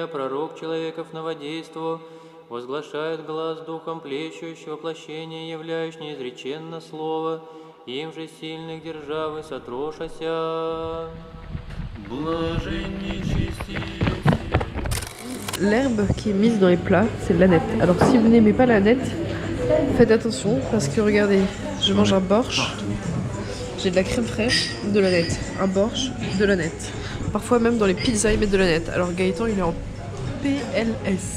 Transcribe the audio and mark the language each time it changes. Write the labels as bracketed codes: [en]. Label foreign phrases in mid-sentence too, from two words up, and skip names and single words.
[cu] пророк человеков новодейство, возглашает глаз духом плещущего воплощения, являющий неизреченно слово, им же сильных державы сотрошася. Блаженней чести. [fr] L'herbe qui est mise dans les plats, c'est de l'aneth. Alors si vous n'aimez pas l'aneth, faites attention parce que regardez, je mange un borsch, j'ai de la crème fraîche, de l'aneth. Un borsch, de l'aneth. Parfois même dans les pizzas ils mettent de l'aneth. Alors Gaëtan il est en PLS.